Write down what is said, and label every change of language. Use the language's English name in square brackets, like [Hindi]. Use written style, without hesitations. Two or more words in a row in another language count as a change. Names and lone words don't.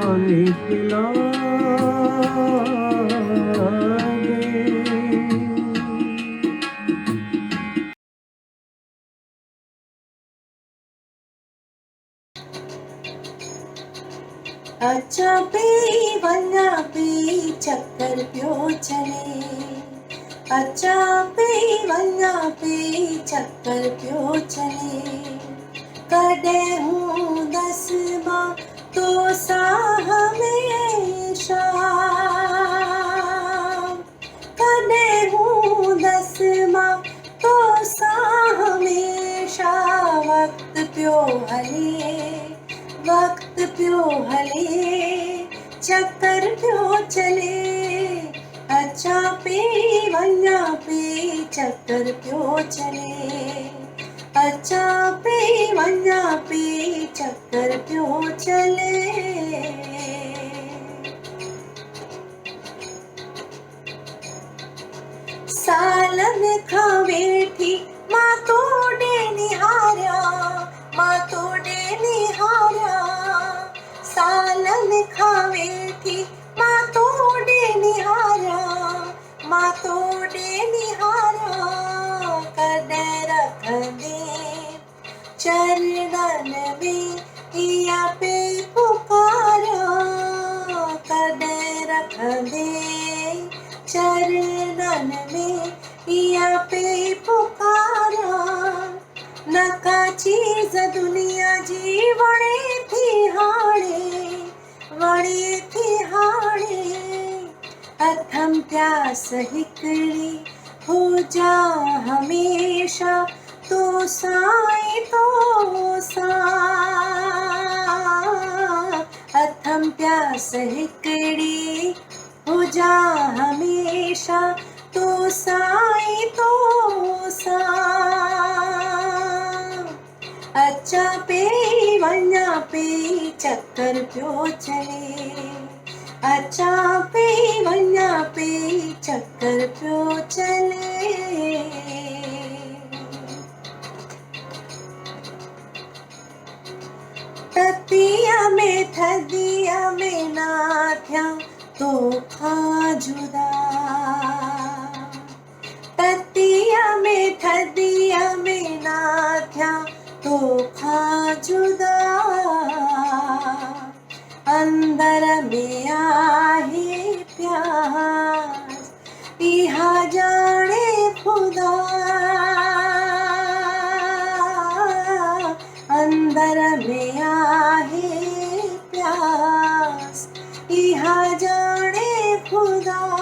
[Hindi] पानी पिला दे। [Sindhi] अचा पे वञा पे चक्कर पियो चले, अचा पे वञा पे चक्कर पियो चले। कॾहिं हूंदसि मां तो सां हमेशा, कॾहिं हूंदसि मां तो सां हमेशा। वक़्तु पियो हले, वक़्तु पियो हले, चक्कर पियो चले। अचा पे वञा पे चक्कर पियो चले, अचा पे वञा पे चक्कर पियो चले। सालनि खां वेठी मां तोॾे निहारिया, मां तोॾे निहारिया। सालनि खां वेठी मां तोॾे निहारिया, मां तोॾे निहारिया। कॾहिं रखंदे चरणनि में इहा पे पुकारिया, कॾहिं रखंदे चरणनि में इहा पे पुकारिया। न का चीज़ दुनिया जी वणे थी हाणे, वणे थी हाणे। अथमि प्यास हिकिड़ी हुजा हमेशा तो साईं तो सां। अथमि प्यास हिकिड़ी हुजा हमेशा तो साईं तो सां। अचा पे वञा पे चक्कर पियो चले, अचा पे वञा पे चक्कर पियो चले। ततीअ में थधीअ में ना थिया तोखां जुदा, ततीअ में थधीअ में ना थिया तोखां जुदा। अंदर में आहे प्यास इहा ॼाणे ख़ुदा, अंदर में आहे प्यास इहा ॼाणे ख़ुदा।